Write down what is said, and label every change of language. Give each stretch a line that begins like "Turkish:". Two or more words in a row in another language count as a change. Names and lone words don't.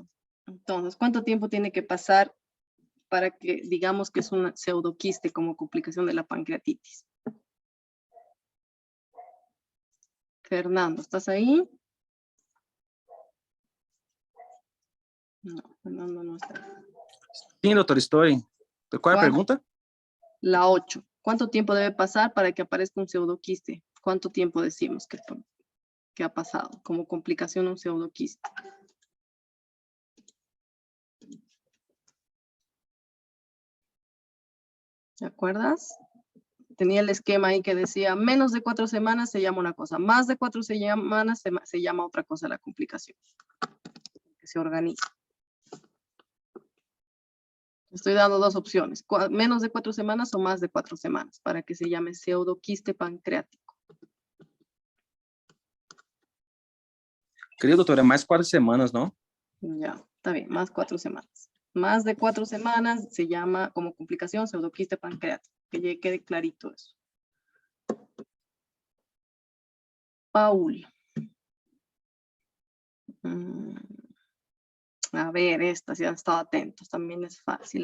Spanish: Entonces, ¿cuánto tiempo tiene que pasar para que digamos que es un pseudoquiste como complicación de la pancreatitis? Fernando, ¿estás ahí? No, Fernando no está.
Portuguese: Sim, doutor, estou aí. Qual é a pergunta?
Spanish: La 8. ¿Cuánto tiempo debe pasar para que aparezca un pseudoquiste? ¿Cuánto tiempo decimos que ha pasado como complicación un pseudoquiste? ¿Te acuerdas? Tenía el esquema ahí que decía menos de 4 semanas se llama una cosa, más de 4 semanas se llama otra cosa la complicación. Que se organiza. Estoy dando dos opciones, menos de 4 semanas o más de 4 semanas, para que se llame pseudoquiste pancreático.
Portuguese: Querido doutor, é mais 4 semanas, não?
Spanish: Ya, está bien, más 4 semanas. Más de 4 semanas se llama como complicación pseudoquiste pancreático. Que ya quede clarito eso. Paul. A ver, esta, si han estado atentos, también es fácil.